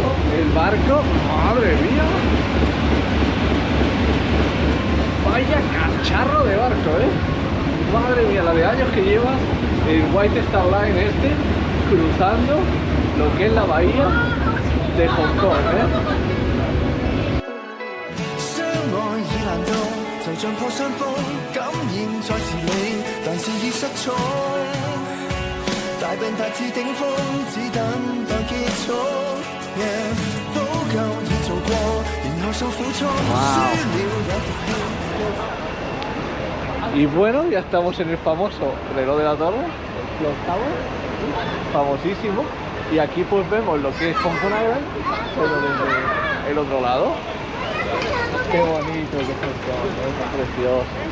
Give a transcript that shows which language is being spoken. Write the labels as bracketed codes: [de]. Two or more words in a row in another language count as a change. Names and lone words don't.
[es] El barco, madre mía. Vaya cacharro de barco, Madre mía, la de años que lleva el White Star Line cruzando lo que es la bahía de Hong Kong, [yue] 相愛已難到，就像破傷風，感染再是你，但是已失聰。大病發至頂峰，只等待結束。補救已做過，然後受苦衷，輸了也復興。 [es] Y bueno, ya estamos en el famoso reloj de la torre, el Clock Tower, famosísimo. Y aquí pues vemos lo que es Hong Kong Island, pero desde el otro lado. Qué bonito que es Hong Kong, es precioso.